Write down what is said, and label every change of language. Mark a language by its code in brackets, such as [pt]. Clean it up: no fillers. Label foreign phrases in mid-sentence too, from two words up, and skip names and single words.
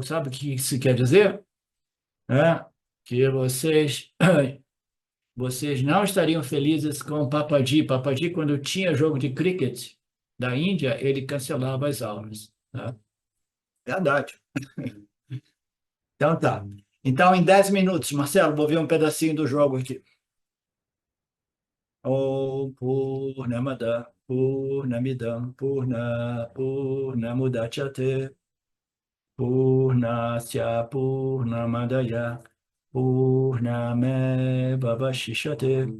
[pt] Sabe o que isso quer dizer? É que vocês não estariam felizes com o Papadi. Papadi, quando tinha jogo de cricket da Índia, ele cancelava as aulas, tá? Verdade. Então tá. Então, em 10 minutos, Marcelo, vou ver um pedacinho do jogo aqui. [sa] ॐ पूर्णमदः पूर्णमिदं पूर्णात्पूर्णमुदच्यते पूर्णस्य पूर्णमादाय पूर्णमेवावशिष्यते.